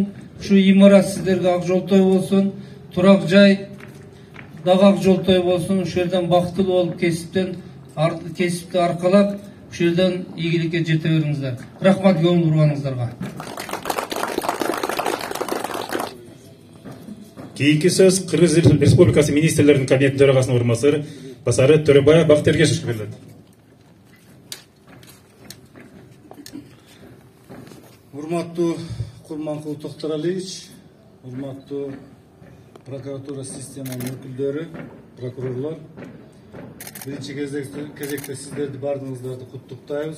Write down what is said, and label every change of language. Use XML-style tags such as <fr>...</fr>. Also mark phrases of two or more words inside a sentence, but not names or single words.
<ky>Ушу имарат сиздерге ак жолтой болсун, турак жай дагы ак жолтой болсун. Ушул жерден бактылуу болуп кесипти аркалап, ушул жерден ийгиликке жете бериңиздер. Рахмат көңүл бурганыңыздарга.</ky> <kk>Кейінгі сөз Қырғыз Республикасы министрлерінің кабинетінің төрағасының орынбасары Төребаев Бақтыгер Ергешевке беріледі.</kk> <ky>Урматтуу Курманкул Токтаралиевич, урматтуу прокуратура системанын өкүлдөрү, прокурорлор, биринчи кезекте сиздерди бардыгыңыздарды куттуктайбыз.</ky>